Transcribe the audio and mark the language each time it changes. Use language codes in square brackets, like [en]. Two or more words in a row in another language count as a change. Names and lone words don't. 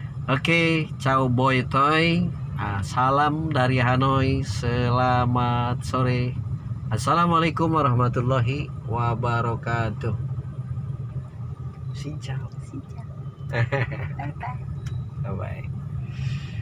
[id] Oke, ciao [en] boy toy. [id] Salam dari Hanoi. Selamat sore. [ar] السلام عليكم ورحمة الله وبركاته. [vi] Xin chào. Xin chào. [en] Bye bye. Bye bye.